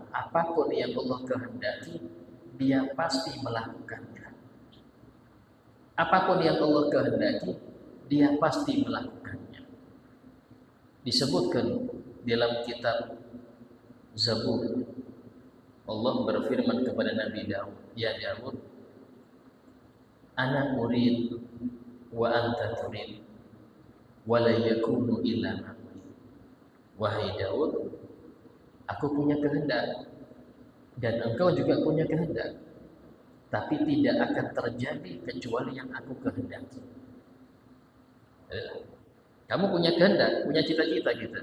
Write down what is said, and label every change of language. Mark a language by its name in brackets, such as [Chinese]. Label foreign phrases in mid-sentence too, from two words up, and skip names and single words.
[Indonesian] Apapun yang Allah kehendaki, Dia pasti melakukannya. Apapun yang Allah kehendaki, Dia pasti melakukannya. Disebutkan dalam kitab Zabur, Allah berfirman kepada Nabi Daud, ya Daud, [Arabic] أنا أريد وأنت تريد ولا يكون إلا ما أريد. [Indonesian] Wahai Daud, aku punya kehendak dan engkau juga punya kehendak, tapi tidak akan terjadi kecuali yang aku kehendaki. Kamu punya kehendak, punya cita-cita gitu.